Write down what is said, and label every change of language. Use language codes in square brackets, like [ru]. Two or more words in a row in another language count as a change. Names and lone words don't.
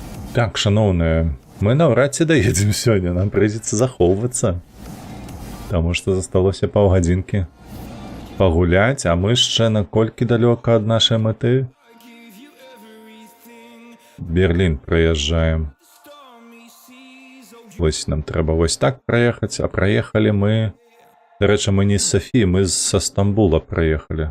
[be] Так, шановные, мы навряд ці даедем сёння, [ru] нам придется [be] захоўвацца. [ru] Потому что [be] засталося паўгадзінкі пагуляць, а мы яшчэ наколькі далёка ад нашай мэты? Берлін праязджаем. Вось нам трэба вось так праехаць, а праехалі мы... Дарэчы, мы не з Софі, мы са Стамбула праехалі.